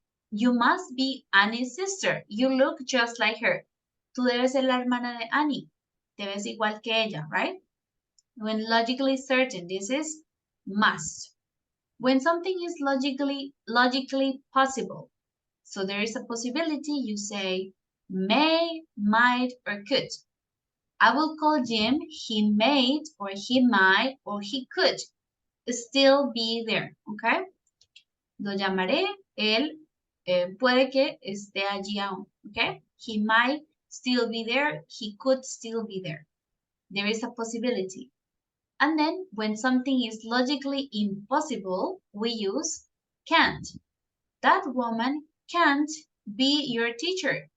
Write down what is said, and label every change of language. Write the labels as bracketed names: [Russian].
[English] You must be Annie's sister. You look just like her. [Spanish] Tú debes ser la hermana de Annie. Te ves igual que ella, [English] right? When logically certain, this is must. When something is logically possible, so there is a possibility, you say may, might, or could. I will call Jim, he may, or he might, or he could still be there, okay? [Spanish] Lo llamaré, él puede que esté allí aún, okay? [English] He might still be there, he could still be there. There is a possibility. And then when something is logically impossible, we use can't. That woman can't be your teacher.